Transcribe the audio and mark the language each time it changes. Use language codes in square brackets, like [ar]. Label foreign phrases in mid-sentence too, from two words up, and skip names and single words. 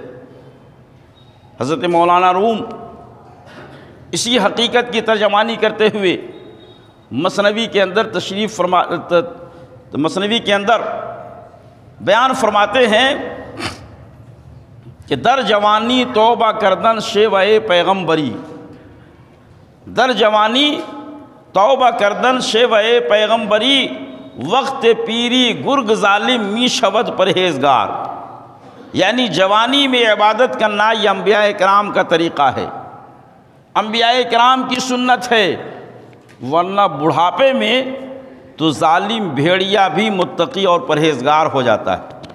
[ur] حضرت مولانا روم اسی حقیقت کی ترجمانی کرتے ہوئے مثنوی کے اندر مثنوی کے اندر بیان فرماتے ہیں کہ [fa] در جوانی توبہ کردن شیوہ پیغمبری، در جوانی توبہ کردن شیوہ پیغمبری، وقت پیری گرگ ظالم می شود پرہیزگار۔ [ur] یعنی جوانی میں عبادت کرنا یہ انبیاء کرام کا طریقہ ہے، انبیاء کرام کی سنت ہے، ورنہ بڑھاپے میں تو ظالم بھیڑیا بھی متقی اور پرہیزگار ہو جاتا ہے۔